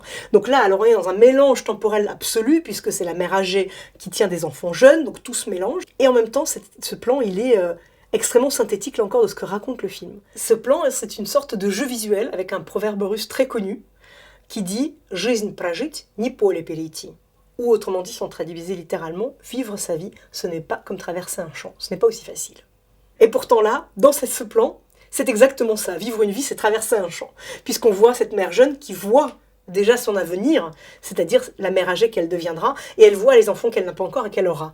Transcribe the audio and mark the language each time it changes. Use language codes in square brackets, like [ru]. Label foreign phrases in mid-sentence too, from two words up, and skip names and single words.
[fr] Donc là, alors on est dans un mélange temporel absolu, puisque c'est la mère âgée qui tient des enfants jeunes, donc tout se mélange. Et en même temps, ce plan, il est extrêmement synthétique, là encore, de ce que raconte le film. Ce plan, c'est une sorte de jeu visuel, avec un proverbe russe très connu, qui dit « [ru] Жизнь прожить, не поле перейти ». [fr] Ou autrement dit, sans traduire littéralement, « Vivre sa vie, ce n'est pas comme traverser un champ, ce n'est pas aussi facile ». Et pourtant là, dans ce plan, c'est exactement ça. Vivre une vie, c'est traverser un champ. Puisqu'on voit cette mère jeune qui voit déjà son avenir, c'est-à-dire la mère âgée qu'elle deviendra, et elle voit les enfants qu'elle n'a pas encore et qu'elle aura.